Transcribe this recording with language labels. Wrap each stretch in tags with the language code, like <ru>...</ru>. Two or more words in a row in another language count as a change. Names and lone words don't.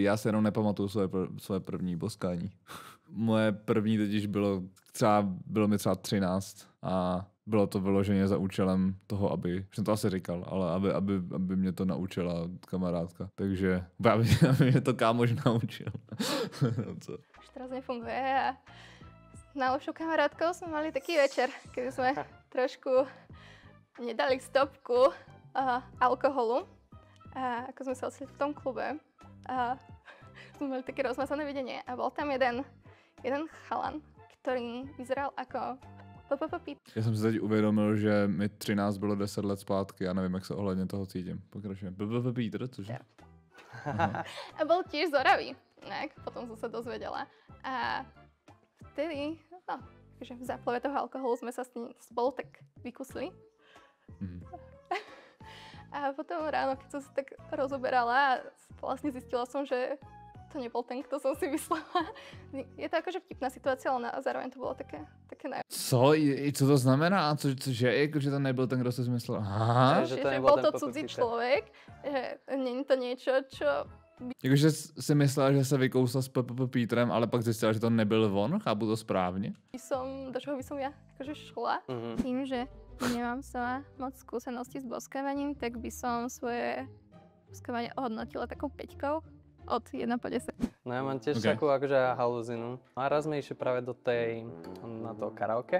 <cs>Já si jenom nepamatuju svoje první boskání. Moje první totiž bylo mi třeba 13 a bylo to vyloženě za účelem toho, aby, jsem to asi říkal, ale aby mě to naučila kamarádka. Takže aby mě to kámoš naučil. Co?</cs> <sk>Už teraz nefunguje a s najlepšou kamarátkou sme mali taký večer, kedy sme trošku nedali stopku alkoholu. A ako sme sa ocitli v tom klube a sme mali také rozmazané videnie a bol tam jeden chalan, ktorý vyzeral ako Pít.</sk> <cs>Já jsem si teď uvědomil, že mi 13 bylo 10 let zpátky, já nevím, jak se ohledně toho cítím.</cs> <sk>Pokračujem. Pítr, cože? A bol tiež z Oravy, potom som sa dozvedela. A vtedy, že v záplave toho alkoholu sme sa s ním spolu tak vykusli. A potom ráno, keď som sa tak rozoberala, vlastne zistila som, že to nebol ten, kto som si myslela. Je to akože vtipná situácia, ale zároveň to bolo také</sk> <cs>Co? Co to znamená? Cože? Že to nebyl ten, kdo si myslela? Aha.</cs> <sk>Že bol to cudzí človek, že není to niečo, čo...</sk> <cs>Jakože si myslela, že se vykousla s Pítrem, ale pak zjistila, že to nebyl on? Chápu to správně?</cs> <sk>Do čoho by som ja akože šla? Tým, že nemám sa moc skúsenosti s boskávaním, tak by som svoje boskávanie ohodnotila takou 5. od 1 po 10. No ja mám tiež takú akože haluzinu. A raz sme išli práve na to karaoke.</sk>